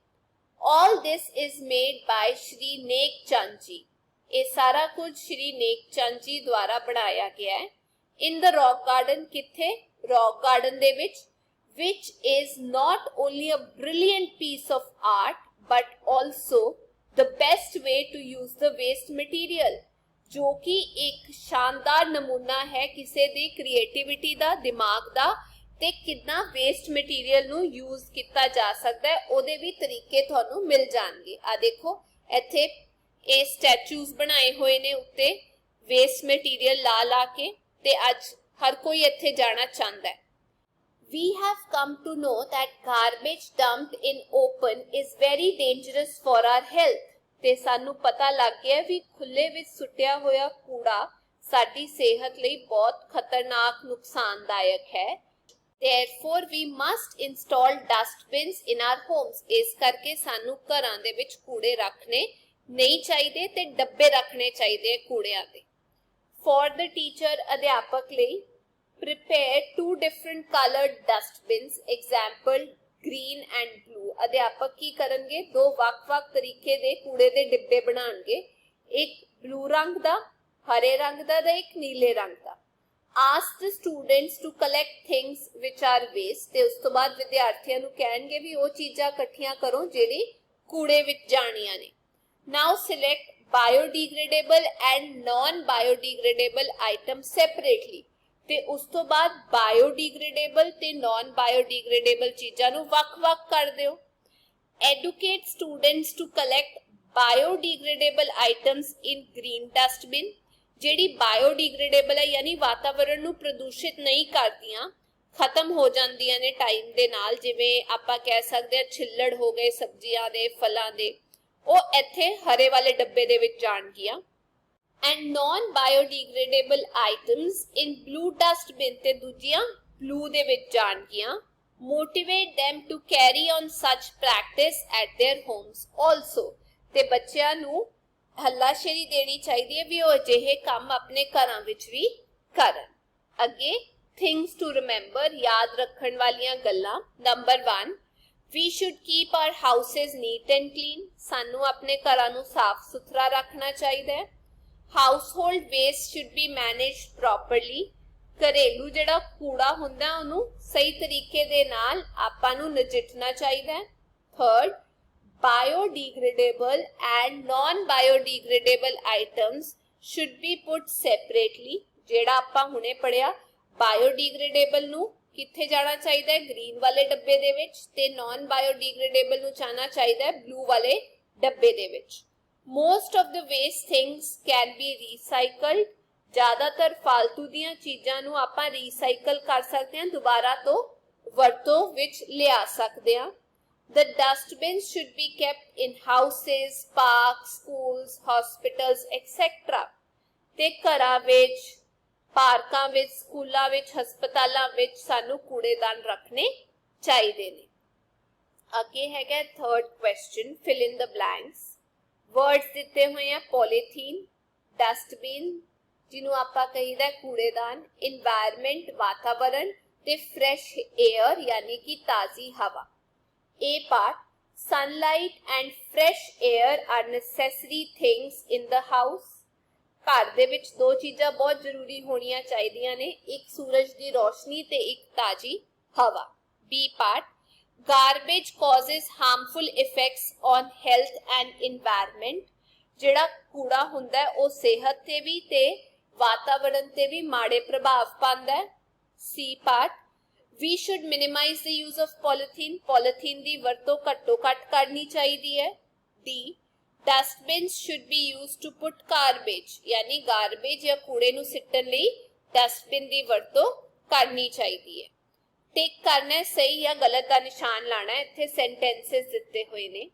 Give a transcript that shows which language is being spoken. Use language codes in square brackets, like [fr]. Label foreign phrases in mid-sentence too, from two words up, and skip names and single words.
[en] All this is made by Shri Nek Chand ji। [pa] ਇਹ ਸਾਰਾ ਕੁਝ ਸ਼੍ਰੀ ਨੇਕ ਚੰਦ ਜੀ ਦੁਆਰਾ ਬਣਾਇਆ ਗਿਆ ਹੈ। [en] In the rock garden। [pa] ਕਿੱਥੇ? rock garden ਦੇ ਵਿੱਚ। [en] which is not only a brilliant piece of art but also the best way to use the waste material। [pa] ਜੋ ਕਿ ਇੱਕ ਸ਼ਾਨਦਾਰ ਨਮੂਨਾ ਹੈ ਕਿਸੇ ਦੀ ਕ੍ਰੀਏਟੀਵਿਟੀ ਦਾ, ਦਿਮਾਗ ਦਾ, ਤੇ ਕਿੰਨਾ [en] waste material [pa] ਨੂੰ ਯੂਜ਼ ਕੀਤਾ ਜਾ ਸਕਦਾ ਹੈ ਉਹਦੇ ਵੀ ਤਰੀਕੇ ਤੁਹਾਨੂੰ ਮਿਲ ਜਾਣਗੇ। ਆ ਦੇਖੋ ਇੱਥੇ ਇਹ ਸਟੈਚੂਜ਼ ਬਣਾਏ ਹੋਏ ਨੇ ਉੱਤੇ [en] waste material [pa] ਲਾ ਕੇ, ਤੇ ਅੱਜ ਹਰ ਕੋਈ ਇੱਥੇ ਜਾਣਾ ਚਾਹੁੰਦਾ ਹੈ। [en] We have come to know that garbage dumped in open is very dangerous for our health. [pa] ਤੇ ਸਾਨੂੰ ਪਤਾ ਲੱਗ ਗਿਆ ਵੀ ਖੁੱਲੇ ਵਿੱਚ ਸੁੱਟਿਆ ਹੋਇਆ ਕੂੜਾ ਸਾਡੀ ਸਿਹਤ ਲਈ ਬਹੁਤ ਖਤਰਨਾਕ ਨੁਕਸਾਨਦਾਇਕ ਹੈ. [en] Therefore we must install dustbins in our homes. [pa] ਇਸ ਕਰਕੇ ਸਾਨੂੰ ਘਰਾਂ ਦੇ ਵਿੱਚ ਕੂੜੇ ਰੱਖਣੇ ਨਹੀਂ ਚਾਹੀਦੇ ਤੇ ਡੱਬੇ ਰੱਖਣੇ ਚਾਹੀਦੇ ਕੂੜਿਆਂ ਦੇ. [en] For the teacher, [pa] ਅਧਿਆਪਕ ਲਈ [en] prepare 2 different colored dustbins. Example, green and blue. [pa] ਅਧਿਆਪਕ ਕੀ ਕਰਨਗੇ? 2 ਵੱਖ-ਵੱਖ ਤਰੀਕੇ ਦੇ ਕੂੜੇ ਦੇ ਡਿੱਬੇ ਬਣਾਉਣਗੇ. ਇੱਕ ਬਲੂ ਰੰਗ ਦਾ, ਹਰੇ ਰੰਗ ਦਾ ਤੇ ਇੱਕ ਨੀਲੇ ਰੰਗ ਦਾ. [en] Ask the students to collect things which are waste. [pa] ਤੇ ਉਸ ਤੋਂ ਬਾਅਦ ਵਿਦਿਆਰਥੀਆਂ ਨੂੰ ਕਹਿਣਗੇ ਵੀ ਉਹ ਚੀਜ਼ਾਂ ਇਕੱਠੀਆਂ ਕਰੋ ਜਿਹੜੀ ਕੂੜੇ ਵਿੱਚ ਜਾਣੀਆਂ ਨੇ. [en] Now select biodegradable and non-biodegradable items separately. [pa] ਤੇ ਉਸ ਤੋਂ ਬਾਅਦ ਬਾਇਓਡੀਗ੍ਰੇਡੇਬਲ ਤੇ [en] non biodegradable [pa] ਚੀਜ਼ਾਂ ਨੂੰ ਵੱਖ-ਵੱਖ ਕਰ ਦਿਓ. [en] Educate students to collect biodegradable items in green dustbin. [pa] ਜਿਹੜੀ ਬਾਇਓਡੀਗ੍ਰੇਡੇਬਲ ਹੈ ਯਾਨੀ ਵਾਤਾਵਰਣ ਨੂੰ ਪ੍ਰਦੂਸ਼ਿਤ ਨਹੀਂ ਕਰਦੀਆਂ, ਖਤਮ ਹੋ ਜਾਂਦੀਆਂ ਨੇ ਟਾਈਮ ਦੇ ਨਾਲ, ਜਿਵੇਂ ਆਪਾਂ ਕਹਿ ਸਕਦੇ ਹਾਂ ਛਿੱਲੜ ਹੋ ਗਏ ਸਬਜ਼ੀਆਂ ਦੇ, ਫਲਾਂ ਦੇ, ਉਹ ਇੱਥੇ ਹਰੇ ਵਾਲੇ ਡੱਬੇ ਦੇ ਵਿੱਚ ਜਾਣਗੀਆਂ. [en] And non-biodegradable items in blue dustbin [pa] ਤੇ ਦੂਜੀਆਂ blue ਦੇ ਵਿੱਚ ਜਾਣਗੀਆਂ. [en] Motivate them to carry on such practice at their homes also. [pa] ਤੇ ਬੱਚਿਆਂ ਨੂੰ ਹੱਲਾਸ਼ੇਰੀ ਦੇਣੀ ਚਾਹੀਦੀ ਹੈ ਵੀ ਉਹ ਅਜਿਹੇ ਕੰਮ ਆਪਣੇ ਘਰਾਂ ਵਿੱਚ ਵੀ ਕਰਨ. [en] ਅੱਗੇ things to remember, [pa] ਯਾਦ ਰੱਖਣ ਵਾਲੀਆਂ ਗੱਲਾਂ. [en] Number 1, we should keep our houses neat and clean. [pa] ਸਾਨੂੰ ਆਪਣੇ ਘਰਾਂ ਨੂੰ ਸਾਫ਼ ਸੁਥਰਾ ਰੱਖਣਾ ਚਾਹੀਦਾ ਹੈ. [en] Household waste should be managed properly. [pa] ਘਰੇਲੂ ਜਿਹੜਾ ਕੂੜਾ ਹੁੰਦਾ ਉਹਨੂੰ ਸਹੀ ਤਰੀਕੇ ਦੇ ਨਾਲ ਆਪਾਂ ਨੂੰ ਨਜਿੱਠਣਾ ਚਾਹੀਦਾ ਹੈ. [en] Third, biodegradable and non-biodegradable items should be put separately. [pa] ਜਿਹੜਾ ਆਪਾਂ ਹੁਣੇ ਪੜਿਆ biodegradable ਨੂੰ ਕਿੱਥੇ ਜਾਣਾ ਚਾਹੀਦਾ ਹੈ? ਗ੍ਰੀਨ ਵਾਲੇ ਡੱਬੇ ਦੇ ਵਿੱਚ, ਤੇ non-biodegradable ਨੂੰ ਜਾਣਾ ਚਾਹੀਦਾ ਹੈ ਬਲੂ ਵਾਲੇ ਡੱਬੇ ਦੇ ਵਿੱਚ. [en] Most of the waste things can be recycled. [pa] ਜ਼ਿਆਦਾਤਰ ਫालतू ਦੀਆਂ ਚੀਜ਼ਾਂ ਨੂੰ ਆਪਾਂ ਰੀਸਾਈਕਲ ਕਰ ਸਕਦੇ ਹਾਂ, ਦੁਬਾਰਾ ਤੋਂ ਵਰਤੋਂ ਵਿੱਚ ਲਿਆ ਸਕਦੇ ਹਾਂ. [en] The dustbins should be kept in houses, parks, schools, hospitals, etc. [pa] ਤੇ ਘਰਾਂ ਵਿੱਚ, ਪਾਰਕਾਂ ਵਿੱਚ, ਸਕੂਲਾਂ ਵਿੱਚ, ਹਸਪਤਾਲਾਂ ਵਿੱਚ ਸਾਨੂੰ ਕੂੜੇਦਾਨ ਰੱਖਣੇ ਚਾਹੀਦੇ ਨੇ. ਅੱਗੇ ਹੈਗਾ [en] third question, fill in the blanks. [pa] वर्ड्स ਦਿੱਤੇ ਹੋਏ ਆ ਪੋਲੀਥੀਨ, ਡਸਟਬਿਨ ਜਿਹਨੂੰ ਆਪਾਂ ਕਹੀਦਾ ਕੂੜੇਦਾਨ, ਇਨਵਾਇਰਨਮੈਂਟ ਵਾਤਾਵਰਣ, ਤੇ [en] fresh air [pa] ਯਾਨੀ ਕਿ ਤਾਜ਼ੀ ਹਵਾ. [en] A part, sunlight and fresh air are necessary things in the house. [pa] ਘਰ ਦੇ ਵਿੱਚ 2 ਚੀਜ਼ਾਂ ਬਹੁਤ ਜ਼ਰੂਰੀ ਹੋਣੀਆਂ ਚਾਹੀਦੀਆਂ ਨੇ, ਇੱਕ ਸੂਰਜ ਦੀ ਰੋਸ਼ਨੀ ਤੇ ਇੱਕ ਤਾਜ਼ੀ ਹਵਾ. [en] B part, garbage causes harmful effects on health and environment. [pa] ਜਿਹੜਾ ਕੂੜਾ ਹੁੰਦਾ ਹੈ ਉਹ ਸਿਹਤ ਤੇ ਵੀ ਤੇ ਵਾਤਾਵਰਣ ਤੇ ਵੀ ਮਾੜੇ ਪ੍ਰਭਾਵ ਪਾਉਂਦਾ ਹੈ. [en] C part, we should minimize the use of polythene. [pa] polythene ਦੀ ਵਰਤੋਂ ਘੱਟੋ ਘੱਟ ਕਰਨੀ ਚਾਹੀਦੀ ਹੈ. [en] D, dustbins should be used to put garbage. [pa] ਯਾਨੀ garbage ਜਾਂ ਕੂੜੇ ਨੂੰ ਸਿੱਟਣ ਲਈ ਡਸਟਬਿਨ ਦੀ ਵਰਤੋਂ ਕਰਨੀ ਚਾਹੀਦੀ ਹੈ. ਟਿਕ ਕਰਨਾ ਸਹੀ ਜਾਂ ਗਲਤ ਦਾ ਨਿਸ਼ਾਨ ਲਾਣਾ ਹੈ. ਇੱਥੇ ਸੈਂਟੈਂਸਸ ਦਿੱਤੇ ਹੋਏ ਨੇ.